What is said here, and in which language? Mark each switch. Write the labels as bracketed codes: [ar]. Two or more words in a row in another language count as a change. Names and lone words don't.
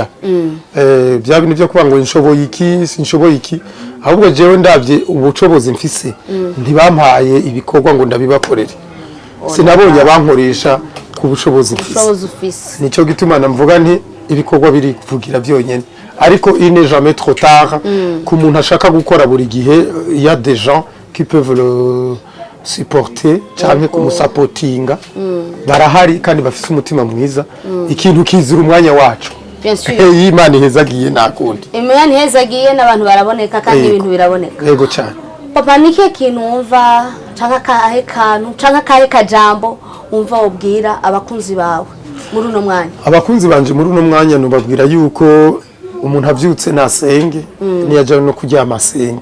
[rn] Bya bintu byo kuba ngo inshoboye iki sinshoboye iki ahubwo jewe ndavye ubucobozi mfise ntibampaye ibikorwa ngo ndabibakorere. Sinabonye abankoresha ku bushobozi mfise. Nico gituma namvuga nti ibikorwa biri kuvugira byonyene. Ariko [fr] il n'est jamais trop tard [rn] ku muntu ashaka gukora buri gihe [fr] il y a des gens qui peuvent le supporter [rn] cyangwa kumusapotinga barahari kandi bafise umutima mwiza ikintu kizira umwanya wacu. [fr] Bien sûr. [rn] Imana ihezagiye nakundi. Imana ihezagiye n'abantu baraboneka kandi ibintu biraboneka. Yego cyane. Papa nike kintu umva canka kahe kantu canka kahe kajambo umva ubwira abakunzi bawe muri uno mwanya? Abakunzi banje muri uno mwanya nubabwira yuko umuntu avyutse nasenge niyaje no kuryama asenge.